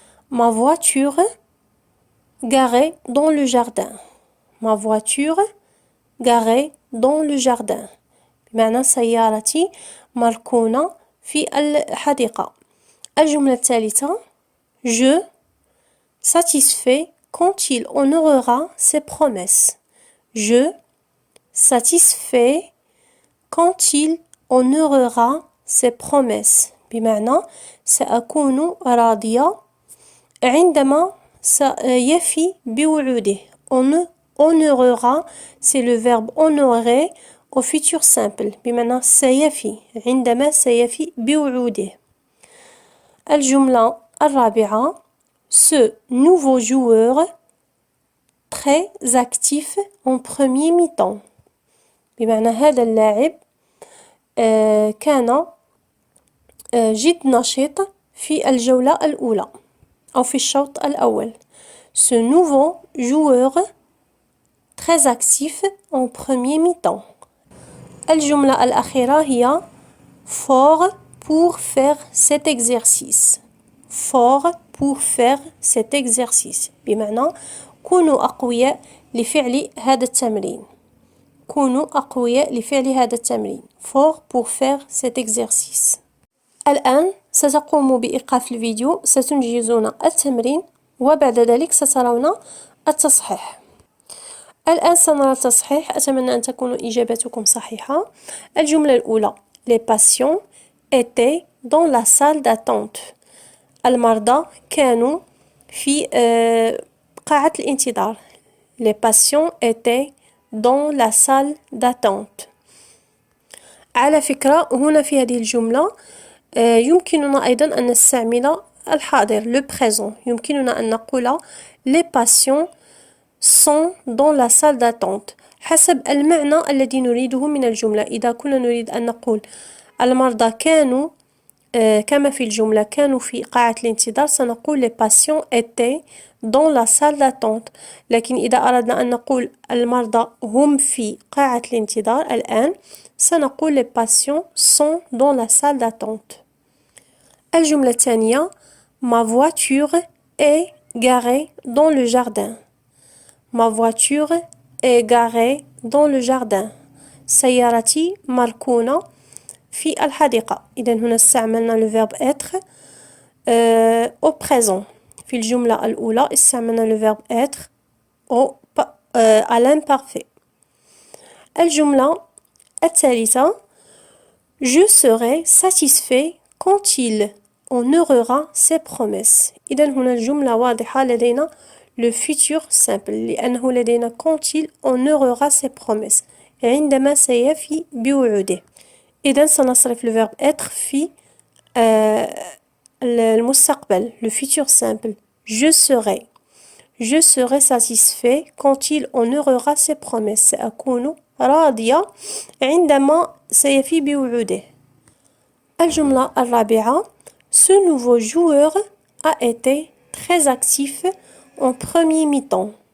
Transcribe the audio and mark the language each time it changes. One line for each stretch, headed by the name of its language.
French: Ma voiture garée dans le jardin. Ma voiture garée dans le jardin.
Arabic: بمعنى سيارتي مركونة في الحديقة. الجملة الثالثة.
French: Je satisfait quand il honorera ses promesses. Je satisfait quand il honorera ses promesses.
Arabic: بمعنى سأكون راضية عندما سيفي بوعوده.
French: Honorera, c'est le verbe honorer au futur simple.
Arabic: بمعنى سيفي عندما سيفي بوعوده. الجملة الرابعة
French: ce nouveau joueur très actif en premier mi-temps.
Arabic: بمعنى هذا اللاعب كان جد نشيط في الجولة الأولى أو في الشوط الأول.
French: Ce nouveau joueur très actif en premier mi-temps.
Arabic: الجملة الأخيرة هي
French: fort pour faire cet exercice. Fort pour faire cet exercice.
Arabic: بمعنى كونوا أقوياء لفعل هذا التمرين. كونوا أقوياء لفعل هذا التمرين.
French: Fort pour faire cet exercice.
Arabic: الآن ستقوم بإيقاف الفيديو، ستنجزون التمرين وبعد ذلك سترون التصحيح. الآن سنرى التصحيح. أتمنى أن تكون إجابتكم صحيحة. الجملة الأولى
French: Les patients étaient dans la salle d'attente.
Arabic: المرضى كانوا في قاعة الانتظار.
French: Les patients étaient dans la salle d'attente.
Arabic: على فكرة هنا في هذه الجملة يمكننا أيضا أن نستعمل الحاضر
French: le présent.
Arabic: يمكننا أن نقول
French: les patients sont dans la salle d'attente
Arabic: حسب المعنى الذي نريده من الجملة. إذا كنا نريد أن نقول المرضى كانوا كما في الجملة كانوا في قاعة الانتظار سنقول
French: les patients étaient dans la salle d'attente.
Arabic: لكن إذا أردنا أن نقول المرضى هم في قاعة الانتظار الآن سنقول
French: les patients sont dans la salle d'attente.
Arabic: الجملة الثانية
French: Ma voiture est garée dans le jardin. Ma voiture est garée dans le jardin.
Arabic: سيارتي مركونة في الحديقة. إذا هنا استعملنا
French: le verbe être au présent.
Arabic: في الجملة الأولى استعملنا
French: le verbe être à l'imparfait.
Arabic: الجملة الثالثة
French: Je serai satisfait quand il honorera ses promesses.
Arabic: إذا هنا الجملة واضحة لدينا
French: le futur simple
Arabic: لأنه لدينا
French: quand il honorera ses promesses
Arabic: عندما سيفي بوعوده. إذا سنصرف
French: le verbe être
Arabic: في المستقبل
French: le futur simple. Je serai satisfait quand il honorera ses promesses.
Arabic: سأكون راضية عندما سيفي بوعوده. الجملة الرابعة
French: Ce nouveau joueur a été très actif en premier mi-temps.